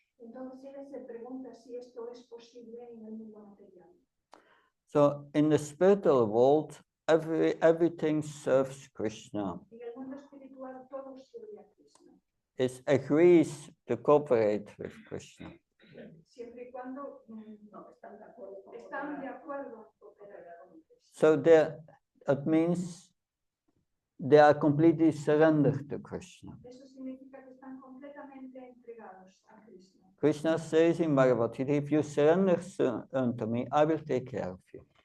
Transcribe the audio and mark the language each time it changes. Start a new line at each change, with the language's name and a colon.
Spanish: Entonces él se pregunta si esto es posible en el mundo material.
English: So in the spiritual world, everything serves Krishna.
Spanish: En el mundo espiritual todo sirve a Krishna.
English: It agrees to cooperate with Krishna.
Spanish: Siempre y cuando están de acuerdo en cooperar con Krishna.
English: So it means they are completely surrendered to Krishna.
Spanish: Eso significa que están completamente entregados a Krishna.
English: Krishna says in Bhagavad Gita, if you surrender unto me, I will take care of you.